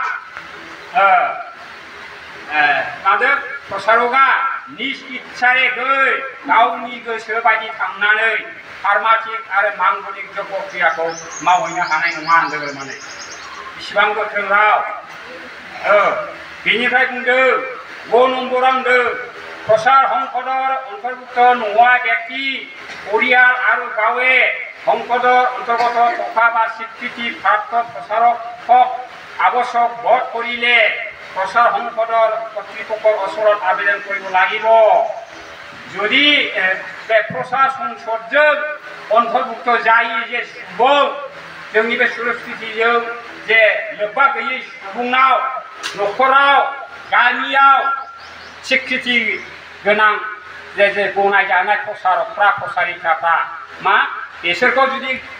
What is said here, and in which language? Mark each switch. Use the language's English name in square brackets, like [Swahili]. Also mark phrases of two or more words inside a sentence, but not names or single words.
[Bodo] मादों प्रसारकआ निज इच्छायै गावनि गोसो बायदि थांनानै फार्माथिक आरो मांगलिक जग्य क्रियाखौ मावहैनो हानाय नङा होनदों माने बेसेबां गोख्रों राव बेनिफ्राय बुंदों ग नम्बराव होनदों प्रसार संसदर अन्तर्भुक्त नङा व्यक्ति परियाल आरो गावे संसदर अन्तर्गत [Assamese] থকা বা স্বীকৃতিপ্ৰাপ্ত প্ৰচাৰকক আৱশ্যক বোধ কৰিলে প্ৰসাৰ সংসদৰ কর্তৃপক্ষৰ ওচৰত আবেদন কৰিব লাগিব [Bodo] যদি प्रसार संसदजों अन्तर्भुक्त जायै जे सुबुं जोंनि बे सुरक्षितिजों जे लोब्बा गैयै सुबुंनाव न'खराव गामियाव स्वीकृति गोनां जे गनायजानाय प्रसारकफ्रा प्रसारिकाफ्रा मा बिसोरखौ जुदि